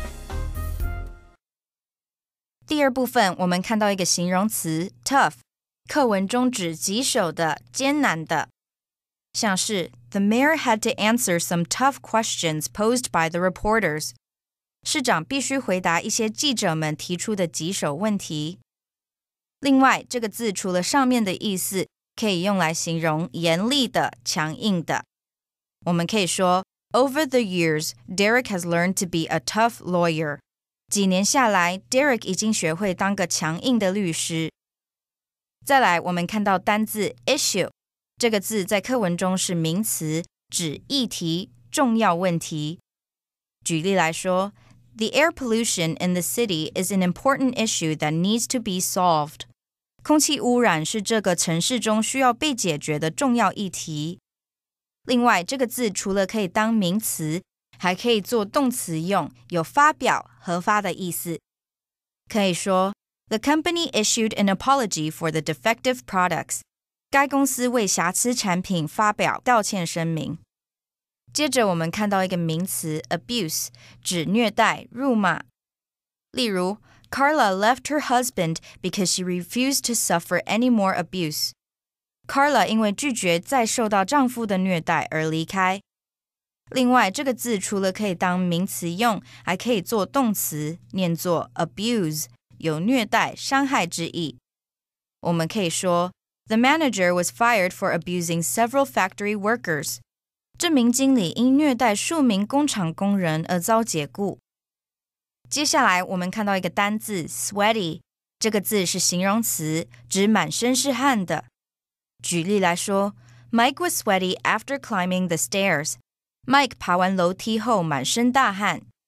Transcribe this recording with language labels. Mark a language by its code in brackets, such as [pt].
[zh] "第二部分我们看到一个形容词 tough， 课文中指棘手的、艰难的，像是 [en] The mayor had to answer some tough questions posed by the reporters. [zh] 市长必须回答一些记者们提出的棘手问题。另外，这个字除了上面的意思，可以用来形容严厉的、强硬的。我们可以说 [en] Over the years, Derek has learned to be a tough lawyer. [zh] 几年下来 Derek 已经学会当个强硬的律师。再来，我们看到单字 issue。这个字在课文中是名词，指议题、重要问题。举例来说 [en] The air pollution in the city is an important issue that needs to be solved. [zh] 空气污染是这个城市中需要被解决的重要议题。另外，这个字除了可以当名词，还可以做动词用，有发表、核发的意思。可以说 [en] The company issued an apology for the defective products. [zh] 该公司为瑕疵产品发表道歉声明。接着我们看到一个名词 abuse， 指虐待、辱骂。例如 [en] Carla left her husband because she refused to suffer any more abuse. [zh] Carla 因为拒绝再受到丈夫的虐待而离开。另外，这个字除了可以当名词用，还可以做动词，念作 abuse， 有虐待、伤害之意。我们可以说 [en] The manager was fired for abusing several factory workers. [zh] 这名经理因虐待数名工厂工人而遭解雇。接下来我们看到一个单字 sweaty， 这个字是形容词，指满身是汗的。举例来说 [en] Mike was sweaty after climbing the stairs. [zh] Mike 爬完楼梯后满身大汗。